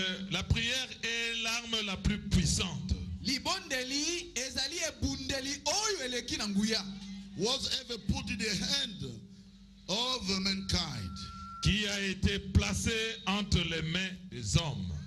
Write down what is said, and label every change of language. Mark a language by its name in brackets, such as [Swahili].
[French] La prière est l'arme la plus puissante. [Lingala] Libondeli ezali ebundeli oyo eleki na nguya [English] Was ever put in the hand of mankind. [French] Qui a été placée entre les mains des hommes.